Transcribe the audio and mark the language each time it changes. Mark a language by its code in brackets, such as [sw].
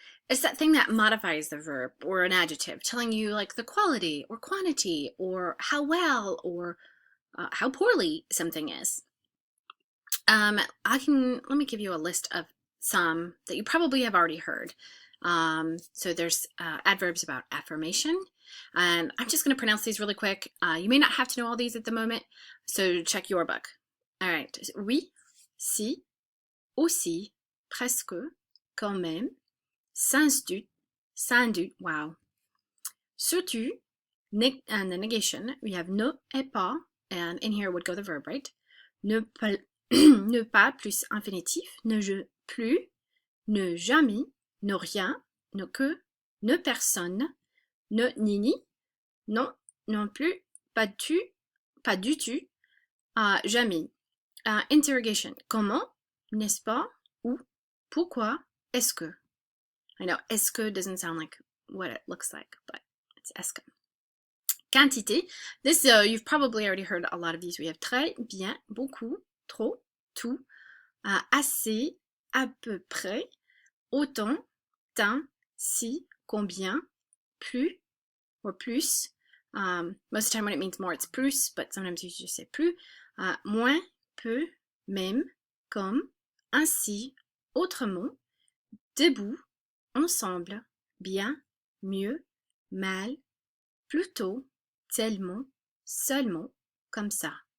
[en] It's that thing that modifies the verb or an adjective, telling you like the quality or quantity or how well or how poorly something is. Let me give you a list of some that you probably have already heard. So there's adverbs about affirmation, and I'm just going to pronounce these really quick. You may not have to know all these at the moment, so check your book. All right. [fr] Oui, si, aussi, presque, quand même, sans doute, wow. [en] Surtout, and the negation, we have [fr] ne et pas, [en] and in here would go the verb, right? [fr] Ne pas, ne pas plus infinitif, ne je plus, ne jamais, ne rien, ne que, ne personne, ne ni, non, non plus, pas du tout, jamais. Interrogation, comment, n'est-ce pas, ou, pourquoi, est-ce que. [en] I know, est-ce que doesn't sound like what it looks like, but it's est-ce que. [fr] Quantité, [en] this, you've probably already heard a lot of these. We have [fr] très, bien, beaucoup, trop, tout, assez, à peu près, autant, tant, si, combien, plus, or plus. [en] Most of the time when it means more, it's plus, but sometimes you just say plus. [fr] Moins, peu, même, comme, ainsi, autrement, debout, ensemble, bien, mieux, mal, plutôt, tellement, seulement, comme ça.